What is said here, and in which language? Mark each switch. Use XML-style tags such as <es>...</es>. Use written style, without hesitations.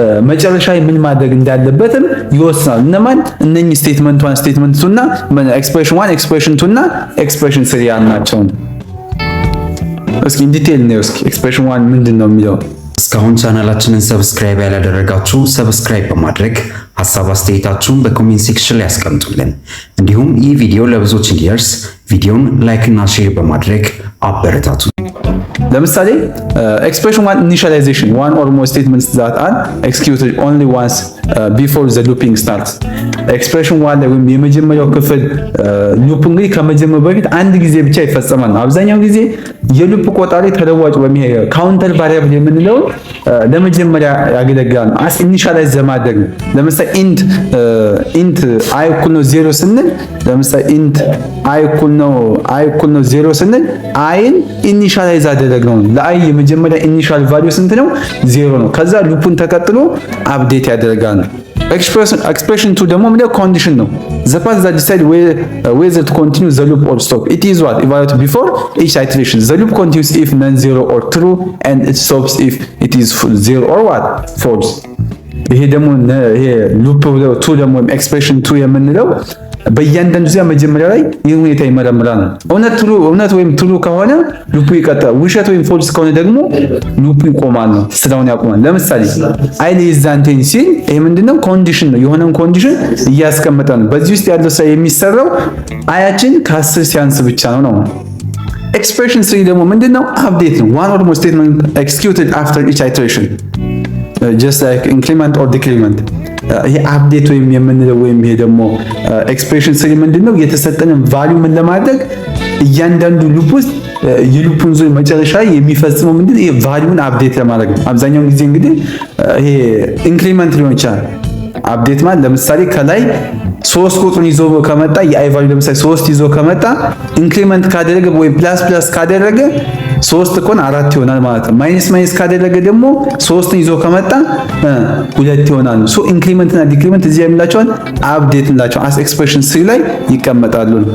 <am>መጨረሻ ምን ማድረግ እንዳለበትም ይወስናል። እነማን እነኚህ ስቴትመንት 1 ስቴትመንት 2 እና ኤክስፕሬሽን 1 ኤክስፕሬሽን 2 እና ኤክስፕሬሽን 3 ያልናቸው። እስኪ ዲቴል ነው። እስኪ ኤክስፕሬሽን 1 ምንድነው የሚለው? እስካሁን ቻናላችንን ሰብስክራይብ ያላደረጋችሁ ሰብስክራይብ በማድረግ ሐሳብ አስተያየታችሁን በኮሜንት ሴክሽን ላይ ያስቀምጡልን። እንዲሁም ይህ ቪዲዮ ለብዙዎች እንዲደርስ ቪዲዮን ላይክ እና ሼር በማድረግ አበረታቱ። ለምሳሌ</am> <en>expression 1 initialization one or more statements that are executed only once before the looping starts.</en> <am>expression 1 ላይ ወይም የመጀመሪያው ክፍል ሉፕ እንግዲህ ከመጀመሩ በፊት አንድ ጊዜ ብቻ ይፈጸማል። አብዛኛው ጊዜ የሉፕ ቆጣሪ ተለዋጭ ወይም ካውንተር ቫሪያብል የምንለው ለመጀመሪያ ያገለግላል።</am> <en>as initialize</en> <am>ለማድረግ ነው። ለምሳሌ int i እኩል ነው 0 ስንል ለምሳሌ int i እኩል ነው 0 ስንል iን ኢኒሻላይዝ አደረግነው። ለአይ የመጀመሪያ ኢኒሻል ቫልዩ ስንት ነው? 0 ነው። ከዛ ሉፑን ተከትሎ አፕዴት ያደርጋል። expression 2 ደግሞ ምንድነው? ኮንዲሽን ነው።</am> <en>the path that decide whether to continue the loop or stop. It is what evaluated before each iteration. The loop continues if non-zero or true and it stops if it is 0 or what? False.</en> <am>ይሄ ደግሞ ይሄ ሉፕ 2 ደግሞ ኤክስፕሬሽን 2 የምንለው በእያንዳንዱ ጊዜ መጀመሪያ ላይ ይህ ሁኔታ ይመረምራል ነው። እውነት ወይም ትሩ ከሆነ ሉፑ ይቀጥላል። ውሸት ወይም ፎልስ ከሆነ ደግሞ ሉፑ ይቆማል ነው፣ ስራውን ያቆማል። ለምሳሌ አይ ሌስ ዛን 10 ሲል ይሄ ምንድነው? ኮንዲሽን ነው። የሆነን ኮንዲሽን እያስቀመጠ ነው። በዚህ ውስጥ ያለው ስራ የሚሰራው አያችን ከ10 ሲያንስ ብቻ ነው። ኤክስፕሬሽን 3 ደግሞ ምንድነው? አፕዴት ነው።</am> <en>one or more statement executed after each iteration just like increment or decrement።</en> <am>ይሄ አፕዴት ወይም የምንለው ወይም ይሄ ደግሞ ኤክስፕሬሽን 3 ምንድነው? የተሰጠንን ቫልዩ ምን ለማድረግ እያንዳንዱ ሉፕ ውስጥ የሉፑን ዙር መጨረሻ የሚፈጽመው ምንድነው? ይሄ ቫልዩን አፕዴት ለማድረግ ነው። አብዛኛውን ጊዜ እንግዲህ ይሄ ኢንክሪመንት ሊሆን ይችላል። አፕዴት ማለት ለምሳሌ ከላይ 3 ቁጥሩን ይዞ ከመጣ የአይ ቫልዩ ለምሳሌ 3 ይዞ ከመጣ ኢንክሪመንት ካደረገ ወይም ፕላስ ካደረገ 3 ኮን 4 ይሆናል ማለት ነው። ማይነስ ካደረገ ደግሞ 3ን ይዞ ከመጣ 2 ይሆናል። ሶ ኢንክሪመንት እና ዲክሪመንት እዚህ የሚላቸውን አፕዴት እንላቸው አስ ኤክስፕሬሽን 3 ላይ ይቀመጣሉ።</am>